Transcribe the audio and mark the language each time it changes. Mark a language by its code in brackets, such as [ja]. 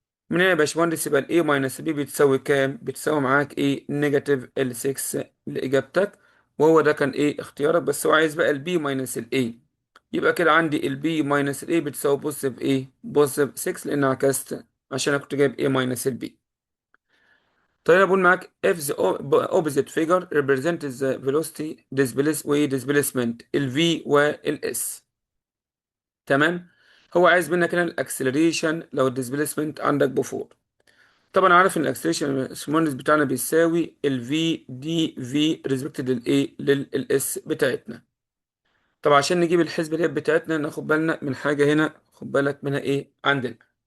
[ar] من هنا يا باشمهندس يبقى ال A ماينس ال B بتساوي كام؟ بتساوي معاك ايه؟ نيجاتيف ال 6 لإجابتك. وهو ده كان ايه اختيارك، بس هو عايز بقى ال B ماينس ال A. يبقى كده عندي ال B ماينس ال A بتساوي بوزيتيف ايه؟ بوزيتيف 6، لأن عكست عشان أنا كنت جايب A ماينس ال B. طيب أنا بقول معاك [en] if the opposite figure represents the velocity displacement ال V وال S. [ar] تمام؟ هو عايز منك هنا الاكسلريشن لو الديسبيسمنت عندك بفور. طبعا عارف ان الاكسلريشن السمونس بتاعنا بيساوي ال V دي V ريسبكتد للايه؟ للاس بتاعتنا. طب عشان نجيب الحسبه ديت بتاعتنا ناخد بالنا من حاجه هنا، خد بالك منها ايه عندنا.